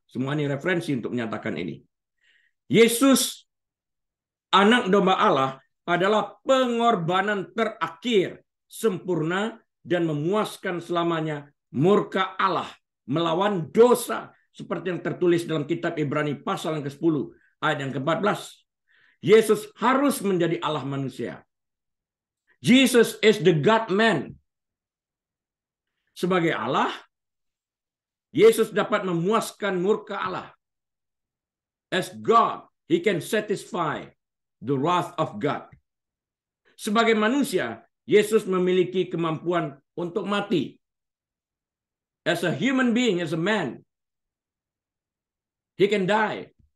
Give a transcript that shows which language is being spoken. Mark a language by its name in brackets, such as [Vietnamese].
[Indonesian] Semua ini referensi untuk menyatakan ini. Yesus, anak domba Allah, adalah pengorbanan terakhir, sempurna dan memuaskan selamanya murka Allah melawan dosa, seperti yang tertulis dalam kitab Ibrani pasal yang ke-10 ayat yang ke-14. Yesus harus menjadi Allah manusia. [English] Jesus is the God-man. [Indonesian] Sebagai Allah, Yesus dapat memuaskan murka Allah. [English] As God, he can satisfy the wrath of God. [Indonesian] Sebagai manusia, Yesus memiliki kemampuan untuk mati. [English] As a human being, as a man, he can die.